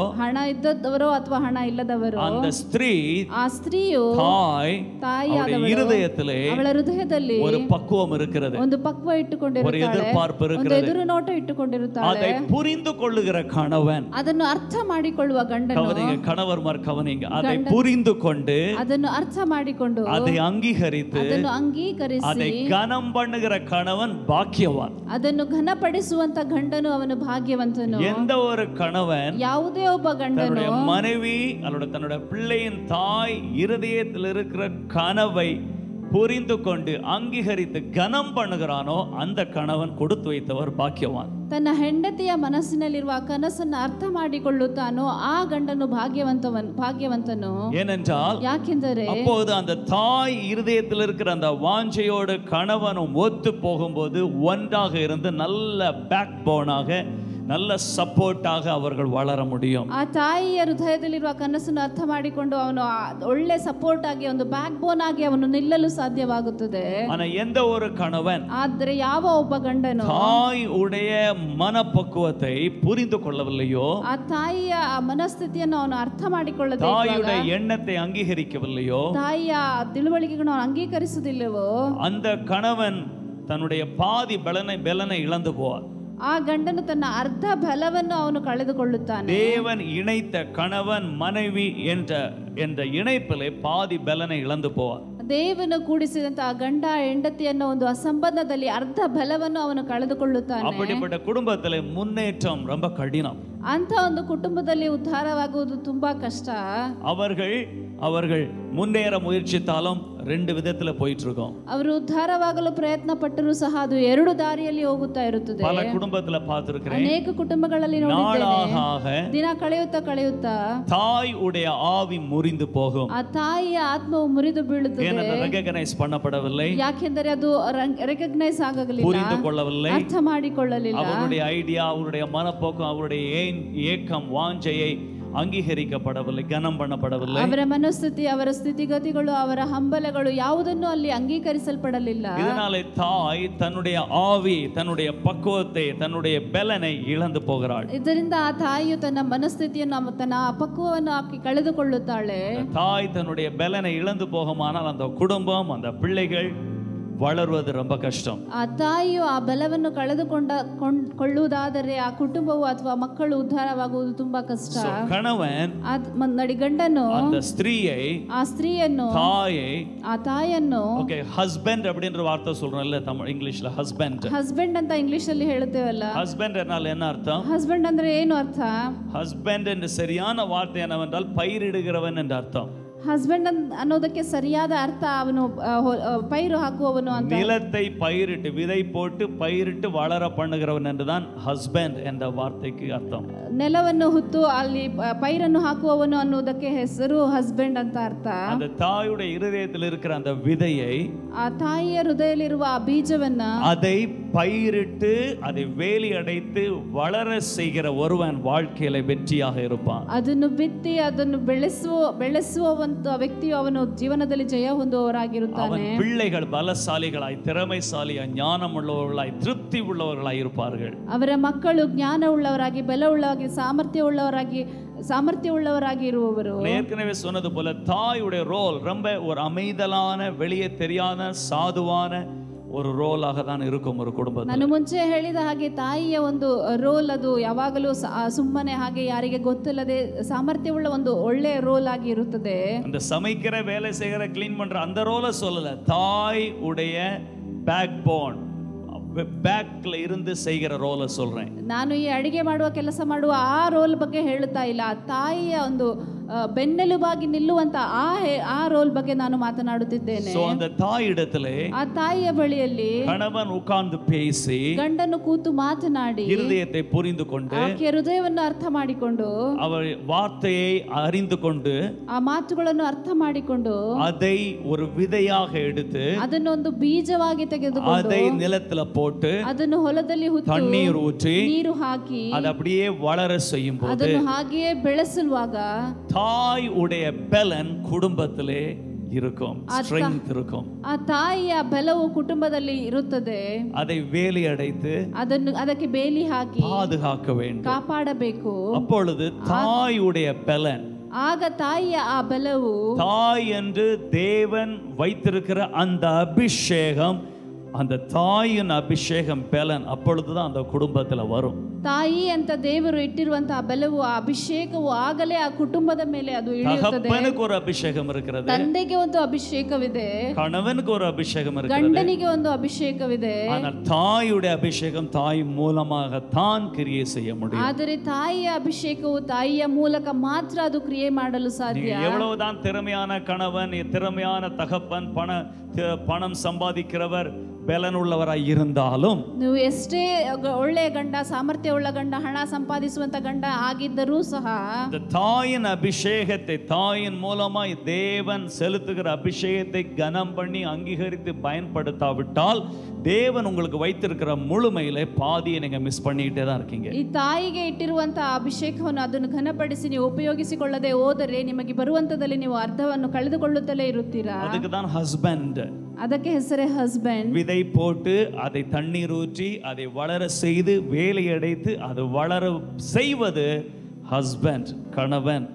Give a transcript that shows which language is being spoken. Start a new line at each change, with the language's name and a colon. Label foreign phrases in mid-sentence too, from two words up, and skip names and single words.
Kannada: ಹಣ ಇದ್ದವರು ಅಥವಾ ಹಣ ಇಲ್ಲದವರು,
Tamil: அந்த ஸ்திரீ,
Kannada: ಆ ಸ್ತ್ರೀಯು ತಾಯಿಯಾದವಳು,
Tamil: இருதயத்திலே
Kannada: ಅವಳ ಹೃದಯದಲ್ಲಿ
Tamil: ஒரு பக்குவம் இருக்கிறது,
Kannada: ಒಂದು ಪಕ್ವ ಇಟ್ಟುಕೊಂಡಿರುತ್ತಾಳೆ,
Tamil: ஒரு எதிர்பார்ப்பு
Kannada: ಒಂದು
Tamil: இருக்கிறது.
Kannada: ಎದುರು ನೋಟ ಇಟ್ಟುಕೊಂಡಿರುತ್ತಾಳೆ.
Tamil: அதை புரிந்து கொள்ளுகிற கணவன்,
Kannada: ಅದನ್ನು ಅರ್ಥ ಮಾಡಿಕೊಳ್ಳುವ ಗಂಡನು,
Tamil: கவனிங்க கணவர்மார் கவனிங்க, அதை புரிந்து கொண்டு
Kannada: ಅದನ್ನು ಅರ್ಥ ಮಾಡಿಕೊಂಡು
Tamil: அதை அங்கீகரித்து
Kannada: ಅದನ್ನು ಅಂಗೀಕರಿಸಿ
Tamil: அதை கனம் பண்ணுகிற கணவன் பாக்கியவான்.
Kannada: ಅದನ್ನು ಘನಪಡಿಸುವಂತ ಗಂಡನು ಅವನು ಭಾಗ್ಯವಂತನು.
Tamil: எந்த ஒரு கணவன்
Kannada: ಯಾವುದೇ ಒಬ್ಬ ಗಂಡನು
Tamil: தன்னுடைய மனைவி அல்லது தன்னுடைய பிள்ளையின் தாய் இருதயத்தில் இருக்கிற கனவை புரிந்து கொண்டு அங்கீகரித்து கனம் பண்ணுகிறானோ அந்த கணவன் கொடுத்து வைத்தவர் பாக்கியவான்.
Kannada: ತನ್ನ ಹೆಂಡತಿಯ ಮನಸ್ಸಿನಲ್ಲಿರುವ ಕನಸನ್ನು ಅರ್ಥ ಮಾಡಿಕೊಳ್ಳುತ್ತಾನೋ ಆ ಗಂಡನು ಭಾಗ್ಯವಂತನು.
Tamil: ஏனென்றால்
Kannada: ಯಾಕೆಂದರೆ
Tamil: அப்போது அந்த தாய் இருதயத்தில் இருக்கிற அந்த வாஞ்சையோடு கணவனும் ஒத்து போகும்போது ஒன்றாக இருந்து நல்ல
English: back bone,
Tamil: நல்ல ಸಪೋರ್ಟಾಗ அவர்கள் வளர முடியும்.
Kannada: ಆ ತಾಯಿಯ ಹೃದಯದಲ್ಲಿರುವ ಕನಸನ್ನು ಅರ್ಥ ಮಾಡಿಕೊಂಡು ಅವನು ಒಳ್ಳೆ ಸಪೋರ್ಟ್ ಆಗಿ, ಒಂದು
English: back bone
Kannada: ಆಗಿ ಅವನು ನಿಲ್ಲಲು ಸಾಧ್ಯವಾಗುತ್ತದೆ.
Tamil: ಆனா எந்த ஒரு கணவன்
Kannada: ಆದರೆ ಯಾವ ಒಬ್ಬ ಗಂಡನು
Tamil: தாய் உடைய மனப்பக்குவத்தை புரிந்து கொள்ளவில்லையோ,
Kannada: ಆ ತಾಯಿಯ ಮನಸ್ಥಿತಿಯನ್ನು ಅವನು ಅರ್ಥ ಮಾಡಿಕೊಳ್ಳದೆ,
Tamil: தாயுடைய எண்ணத்தை அங்கீகரிக்கவில்லையோ,
Kannada: ತಾಯಿಯ ತಿಳುವಳಿಕೆಗಳನ್ನು ಅವನು ಅಂಗೀಕರಿಸುವುದಿಲ್ಲವೋ,
Tamil: அந்த கணவன் தன்னுடைய பாதி பலனை இழந்து போவார்.
Kannada: ಆ ಗಂಡನು ತನ್ನ ಅರ್ಧ ಬಲವನ್ನು ಅವನು ಕಳೆದುಕೊಳ್ಳುತ್ತಾನೆ.
Tamil: தேவன் இணைத்த கணவன் மனைவி என்ற இணைப்பிலே பாதி பலனை இழந்து போவார்.
Kannada: ದೇವನು ಕೂಡಿಸಿದಂತಹ ಗಂಡ ಹೆಂಡತಿ ಅನ್ನೋ ಒಂದು ಅಸಂಬಂಧದಲ್ಲಿ ಅರ್ಧ ಬಲವನ್ನು ಅವನು ಕಳೆದುಕೊಳ್ಳುತ್ತಾನೆ.
Tamil: அப்படிப்பட்ட குடும்பத்துல முன்னேற்றம் ரொம்ப கடினம்.
Kannada: ಅಂತ ಒಂದು ಕುಟುಂಬದಲ್ಲಿ ಉದ್ಧಾರವಾಗುವುದು ತುಂಬಾ ಕಷ್ಟ.
Tamil: அவர்கள் முன்னேற முயற்சித்தாலும் ரெண்டு விதத்துல போயிட்டு இருக்கோம்.
Kannada: ಅವರು ಉದ್ಧಾರವಾಗಲು ಪ್ರಯತ್ನ ಪಟ್ಟರೂ ಸಹ ಅದು ಎರಡು ದಾರಿಯಲ್ಲಿ ಹೋಗುತ್ತಾ ಇರುತ್ತದೆ.
Tamil: பல குடும்பத்துல பார்த்திருக்கிறேன்.
Kannada: ಅನೇಕ ಕುಟುಂಬಗಳಲ್ಲಿ ನೋಡಿದ್ದೇನೆ.
Tamil: நாளாக
Kannada: ದಿನ ಕಳೆಯುತ್ತಾ
Tamil: தாய் உடைய ஆவி முறிந்து போகும்.
Kannada: ಆ ತಾಯಿಯ ಆತ್ಮವು ಮುರಿದು ಬೀಳುತ್ತದೆ.
Tamil: ஏனென்றால் ரெகக்னைஸ் பண்ணப்படவில்லை,
Kannada: ಯಾಕೆಂದರೆ ಅದು ರೆಕಗ್ನೈಸ್ ಆಗಲಿಲ್ಲ,
Tamil: புரிந்து கொள்ளவில்லை,
Kannada: ಅರ್ಥ ಮಾಡಿಕೊಳ್ಳಲಿಲ್ಲ.
Tamil: அவருடைய ஐடியா, அவருடைய மனப்போக்கம், அவருடைய ஏக்கம் வாஞ்சையை ಅಂಗೀಕರಿಸಪಡவில்லை, ಗಣಂ பண்ணப்படவில்லை.
Kannada: ಅವರ ಮನಸ್ಥಿತಿ, ಅವರ ಸ್ಥಿತಿಗತಿಗಳು, ಅವರ ಹಂಬಲಗಳು ಯಾವುದನ್ನು ಅಲ್ಲಿ ಅಂಗೀಕರಿಸಲ್ಪಡಲಿಲ್ಲ.
Tamil: இதனாலே தாய் தன்னுடைய ஆவி, தன்னுடைய பக்குவத்தை, தன்னுடைய பலனை இழந்து போகிறாள்.
Kannada: ಇದರಿಂದ ಆ ತಾಯಿಯು ತನ್ನ ಮನಸ್ಥಿತಿಯನ್ನು, ತನ್ನ ಪಕ್ವವನ್ನು ಆಕಿ ಕಳೆದುಕೊಳ್ಳುತ್ತಾಳೆ.
Tamil: தாய் தன்னுடைய பலனை இழந்து போகுமானால் அந்த குடும்பம், அந்த பிள்ளைகள் வளருவது ரொம்ப கஷ்டம்.
Kannada: ಆ ತಾಯಿಯು ಆ ಬಲವನ್ನು ಕಳೆದುಕೊಳ್ಳುವುದಾದರೆ ಆ ಕುಟುಂಬವು ಅಥವಾ ಮಕ್ಕಳು ಉದ್ಧಾರವಾಗುವುದು ತುಂಬಾ ಕಷ್ಟ.
Tamil: கணவன்
Kannada: ಗಂಡನು
Tamil: அந்த ஸ்திரீயை,
Kannada: ಆ ಸ್ತ್ರೀಯನ್ನು,
Tamil: தாயை,
Kannada: ಆ ತಾಯಿಯನ್ನು,
Tamil: ಓಕೆ, ಹಸ್ಬೆಂಡ್ அப்படின்ற வார்த்தை சொல்றோம்ல தமிழ் ಇಂಗ್ಲಿಷ್ல, ಹಸ್ಬೆಂಡ್
Kannada: ಅಂತ ಇಂಗ್ಲಿಷ್ ಅಲ್ಲಿ ಹೇಳ್ತೇವಲ್ಲ.
Tamil: ಹಸ್ಬೆಂಡ್ ಎನ್னால் என்ன அர்த்தம்?
Kannada: ಹಸ್ಬೆಂಡ್ ಅಂದ್ರೆ ಏನು ಅರ್ಥ?
Tamil: ஹஸ்பண்ட் என்ற சரியான வார்த்தை என்னவென்றால் பயிரிடுகிறவன் என்ற அர்த்தம்.
Kannada: ಹಸ್ಬೆಂಡ್ ಅನ್ನೋದಕ್ಕೆ ಸರಿಯಾದ ಅರ್ಥ ಅವನು ಪೈರು ಹಾಕುವವನು ಅಂತ.
Tamil: நிலத்தை பயிரிட்டு, விதை போட்டு பயிரிட்டு வளர பண்ணுகிறவன் என்றுதான் ஹஸ்பண்ட் என்ற வார்த்தைக்கு அர்த்தம்.
Kannada: ನೆಲವನ್ನು ಹುತ್ತು ಅಲ್ಲಿ ಪೈರನ್ನು ಹಾಕುವವನು ಅನ್ನೋದಕ್ಕೆ ಹೆಸರು ಹಸ್ಬೆಂಡ್ ಅಂತ ಅರ್ಥ.
Tamil: அந்த தாயுடைய இருதயத்தில் இருக்கிற அந்த விதையை,
Kannada: ಆ ತಾಯಿಯ ಹೃದಯದಲ್ಲಿರುವ ಆ ಬೀಜವನ್ನ,
Tamil: அதை பயிரிட்டு அதை வேலி அடைத்து வளர செய்கிற ஒருவன் வாழ்க்கையில வெற்றியாக இருப்பான்.
Kannada: ಅದನ್ನು ಬಿತ್ತಿ ಅದನ್ನು ಬೆಳೆಸುವಂತ ವ್ಯಕ್ತಿಯು ಅವನು ಜೀವನದಲ್ಲಿ ಜಯ ಹೊಂದುವವರಾಗಿರುತ್ತಾನೆ.
Tamil: அவன் பிள்ளைகள் பலசாலிகளாய், திறமைசாலியாய், ஞானம் உள்ளவர்களாய், திருப்தி உள்ளவர்களாய் இருப்பார்கள்.
Kannada: ಅವರ ಮಕ್ಕಳು ಜ್ಞಾನ ಉಳ್ಳವರಾಗಿ, ಬಲವುಳ್ಳವರಾಗಿ, ಸಾಮರ್ಥ್ಯ ಉಳ್ಳವರಾಗಿ ಇರುವವರು.
Tamil: ஏற்கனவே சொன்னது போல தாயுடைய ரோல் ரொம்ப ஒரு அமைதலான, வெளியே தெரியாத, சாதுவான ஒரு ರೋಲಾಗ தான் இருக்கும் ஒரு குடும்பத்தில்.
Kannada: ನಾನು ಮುಂಚೆ ಹೇಳಿದ ಹಾಗೆ ತಾಯಿಯ ಒಂದು ರೋಲ್ ಅದು ಯಾವಾಗಲೂ ಸುಮ್ಮನೆ ಹಾಗೆ ಯಾರಿಗೆ ಗೊತ್ತಿಲ್ಲದೆ ಸಾಮರ್ಥ್ಯವುಳ್ಳ ಒಂದು ಒಳ್ಳೆಯ ರೋಲ್ ಆಗಿ ಇರುತ್ತದೆ.
Tamil: அந்த சமைக்கிற, வேலை செய்கிற, க்ளீன் பண்ற அந்த ரோலை சொல்லல, தாய் உடைய
English: back bone,
Tamil: ಬ್ಯಾಕ್ல ಇருந்து செய்கிற ರೋಲ್ சொல்றேன்.
Kannada: ನಾನು ಈ ಅಡಿಗೆ ಮಾಡುವ ಕೆಲಸ ಮಾಡುವ ಆ ರೋಲ್ ಬಗ್ಗೆ ಹೇಳುತ್ತಾ ಇಲ್ಲ, ಆ ತಾಯಿಯ ಒಂದು ಬೆನ್ನೆಲುಬಾಗಿ ನಿಲ್ಲುವಂತ ಆ ರೋಲ್ ಬಗ್ಗೆ ನಾನು ಮಾತನಾಡುತ್ತಿದ್ದೇನೆ.
Tamil: ಸೋ அந்த தாயிடத்திலே,
Kannada: ಆ ತಾಯಿಯ ಬಳಿಯಲ್ಲಿ
Tamil: கணவன் உட்கார்ந்து பேசி,
Kannada: ಗಂಡನು ಕೂತು ಮಾತನಾಡಿ,
Tamil: இருதயத்தை புரிந்து கொண்டு,
Kannada: ಆಕೆಯ ಹೃದಯವನ್ನು ಅರ್ಥ ಮಾಡಿಕೊಂಡು,
Tamil: அவர் வார்த்தையை அறிந்து கொண்டு,
Kannada: ಆ ಮಾತುಗಳನ್ನು ಅರ್ಥ ಮಾಡಿಕೊಂಡು,
Tamil: அதை ஒரு விதையாக எடுத்து,
Kannada: ಅದನ್ನು ಒಂದು ಬೀಜವಾಗಿ ತೆಗೆದುಕೊಂಡು,
Tamil: அதை நிலத்துல போட்டு,
Kannada: ಅದನ್ನು ಹೊಲದಲ್ಲಿ ಹುತ್ತು
Tamil: தண்ணீர் ஊற்றி,
Kannada: ನೀರು ಹಾಕಿ,
Tamil: அது அப்படியே வளர செய்யும் போது,
Kannada: ಅದನ್ನು ಹಾಗೆಯೇ ಬೆಳೆಸುವಾಗ
Tamil: தாய் உடைய பலன் குடும்பத்திலே இருக்கும், ஸ்ட்ரெngth இருக்கும்.
Kannada: ಆ ತಾಯಿಯ ಬಲವು ಕುಟುಂಬದಲ್ಲಿ ಇರುತ್ತದೆ.
Tamil: அதை வேலி அடைத்து,
Kannada: ಅದಕ್ಕೆ ಬೇಲಿ ಹಾಕಿ
Tamil: பாதுகாக்க வேண்டும்,
Kannada: ಕಾಪಾಡಬೇಕು.
Tamil: அப்பொழுது தாயுடைய பலன்,
Kannada: ಆಗ ತಾಯಿಯ ಆ ಬಲವು,
Tamil: தாய் என்று தேவன் வைத்திருக்கிற அந்த அபிஷேகம், அந்த தாயின் அபிஷேகம் பலன் அப்பொழுதுதான் அந்த குடும்பத்துல வரும்.
Kannada: ತಾಯಿ ಅಂತ ದೇವರು ಇಟ್ಟಿರುವಂತಹ ಬಲವು, ಆ ಅಭಿಷೇಕವು ಆಗಲೇ ಆ ಕುಟುಂಬದ ಮೇಲೆ ಅದು ಇಳಿಯುತ್ತದೆ.
Tamil: தகப்பனுக்கு ஒரு அபிஷேகம் இருக்கிறது,
Kannada: ತಂದೆಗೆ ಒಂದು ಅಭಿಷೇಕವಿದೆ,
Tamil: கணவனுக்கு ஒரு அபிஷேகம் இருக்கிறது,
Kannada: ಗಂಡನಿಗೆ ಒಂದು ಅಭಿಷೇಕವಿದೆ.
Tamil: ஆனால் தாயுடைய அபிஷேகம் தாய் மூலமாக தான் கிரியை செய்ய முடியும்.
Kannada: ಆದರೆ ತಾಯಿಯ ಅಭಿಷೇಕವು ತಾಯಿಯ ಮೂಲಕ ಮಾತ್ರ ಅದು ಕ್ರಿಯೆ ಮಾಡಲು ಸಾಧ್ಯ.
Tamil: எவ்வளவுதான் திறமையான கணவன், திறமையான தகப்பன், பணம் சம்பாதிக்கிறவர், ಬಲನುಳ್ಳವರಾಗಿ இருந்தாலும்,
Kannada: ನೀವು ಎಷ್ಟೇ ಒಳ್ಳೆಯ ಗಂಡ, ಸಾಮರ್ಥ್ಯವುಳ್ಳ ಗಂಡ, ಹಣ ಸಂಪಾದಿಸುವಂತ ಗಂಡ ಆಗಿದ್ದರೂ ಸಹ,
Tamil: தாயின் அபிஷேகத்தை, தாயின் மூலமாய் தேவன் செலுத்துகிற அபிஷேகத்தை கனம் பண்ணி அங்கீகரித்து பயன்படுத்தாவிட்டால், தேவன் உங்களுக்கு வைத்திருக்கிற முழுமையிலே பாதியை நீங்க மிஸ் பண்ணிட்டே தான் இருக்கீங்க.
Kannada: ಈ ತಾಯಿಗೆ ಇಟ್ಟಿರುವಂತಹ ಅಭಿಷೇಕವನ್ನು ಅದನ್ನು ಘನಪಡಿಸಿ ನೀವು ಉಪಯೋಗಿಸಿಕೊಳ್ಳದೆ ಹೋದರೆ, ನಿಮಗೆ ಬರುವಂತದಲ್ಲಿ ನೀವು ಅರ್ಧವನ್ನು ಕಳೆದುಕೊಳ್ಳುತ್ತಲೇ ಇರುತ್ತೀರಾ.
Tamil: அதுக்கு தான் ஹஸ்பண்ட்,
Kannada: ಅದಕ್ಕೆ ಹೆಸರೇ ಹಸ್ಬೆಂಡ್.
Tamil: விதை போட்டு அதை தண்ணீர் ஊற்றி அதை வளர செய்து வேலை அடைத்து அது வளர செய்வது ஹஸ்பண்ட், கணவன்.